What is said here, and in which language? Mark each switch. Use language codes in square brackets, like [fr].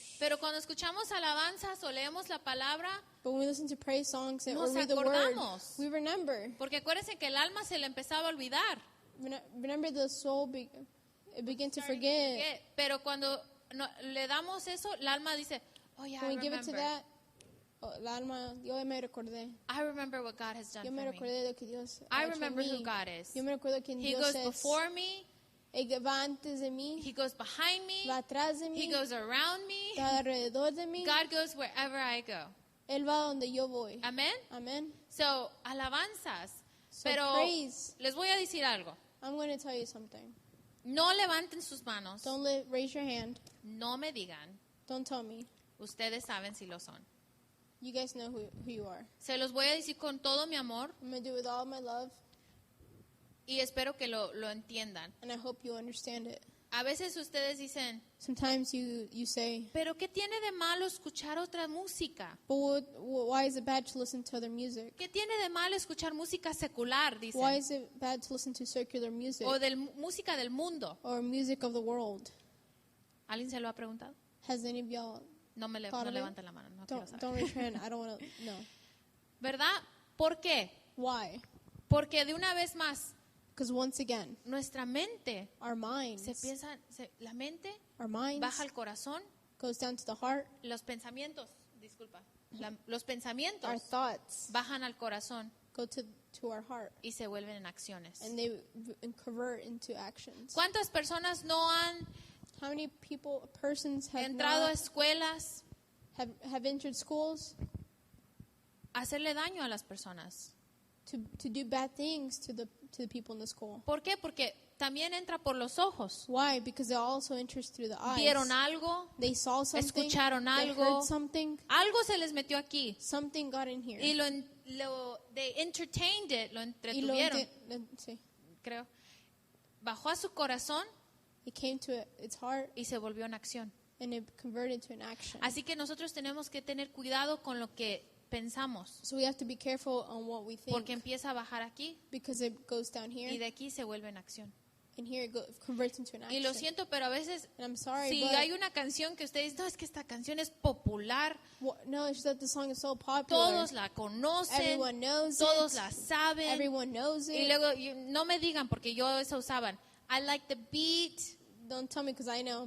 [es] Pero cuando escuchamos alabanzas o leemos la palabra, [en] But when we listen to praise songs or [es] Nos [en] read the word, [es] acordamos. [en] we remember. [es] porque acuérdense que el alma se le empezaba a olvidar. [en] Remember the soul. It began to forget. [es] Pero cuando le damos eso, el alma dice, [en] oh yeah, When I we give it to remember. [es] that, la alma, yo me recordé. [en] I remember what God has done [es] Yo me [en] for me. [es] recordé de lo que Dios [en] I [es] ha hecho en [en] remember [es] mí. [en] who God is. [es] Yo me recuerdo quién [en] He [es] Dios [en] goes [es] es. [en] before me, [es] Él va antes de mí, [en] He goes behind me, [es] va atrás de [en] He [es] mí, [en] goes around me. [es] está alrededor de mí. [en] God goes wherever I go. [es] Él va donde yo voy. Amén. [en] Amen. [es] So, alabanzas. [en] So [es] Pero [en] praise. [es] les voy a decir algo. [en] I'm going to tell you something. [es] No levanten sus manos. [en] Don't raise your hand. [es] No me digan. [en] Don't tell me. [es] Ustedes saben si lo son. [en] You guys know who you are. [es] Se los voy a decir con todo mi amor [en] I'm going to do it with all my love, [es] y espero que lo entiendan. [en] and I hope you understand it. [es] A veces ustedes dicen, [en] Sometimes you say, [es] pero ¿qué tiene de malo escuchar otra música? [en] but why is it bad to listen to other music? [es] ¿Qué tiene de malo escuchar música secular? [en] Why [es] Dicen. [en] is it bad to listen to secular music [es] O de música del mundo. [en] or music of the world? [es] ¿Alguien se lo ha preguntado? [en] Has any of y'all [es] No me [en] thought of it? [es] levanten la mano, no quiero saber. [en] Don't raise your hand. I don't want to know. [es] ¿Verdad? ¿Por qué? [en] Why? [es] Porque de una vez más, [en] Because once again, [es] nuestra mente [en] our minds, [es] la mente [en] our minds [es] baja al corazón, [en] goes down to the heart. [es] los pensamientos, disculpa, los [en] Our [es] pensamientos [en] thoughts [es] bajan al corazón [en] go to our heart, [es] y se vuelven en acciones. [en] and they convert into actions. [es] ¿Cuántas personas no han [en] How many persons have [es] entrado a [en] not, [es] escuelas [en] have entered schools [es] a hacerle daño a las personas? [en] to do bad things to the people in the school? [es] ¿Por qué? Porque también entra por los ojos. [en] Why? Because they're also interested through the eyes. [es] Vieron algo, [en] They saw something. [es] escucharon [en] They [es] algo. [en] heard something. [es] algo se les metió aquí [en] Something got in here. y they entertained it, lo [es] Y entretuvieron, sí. creo. Bajó a su corazón [en] It came to its heart, [es] y se volvió en acción. [en] and it converted to an action. [es] Así que nosotros tenemos que tener cuidado con lo que pensamos, [en] So we have to be careful on what we think, [es] porque empieza a bajar aquí [en] because it goes down here, [es] y de aquí se vuelve en acción. [en] and here it converts into an action. [es] Y lo siento, pero a veces [en] And I'm sorry, [es] si [en] but [es] hay una canción que ustedes, no, es que esta canción es popular, [en] no, it's that the song is so popular. [es] todos la conocen, [en] Everyone knows [es] todos [en] it. [es] la saben, [en] Everyone knows [es] y [en] it. [es] luego no me digan porque yo esa usaban, [en] I like the beat, Don't tell me, because I know.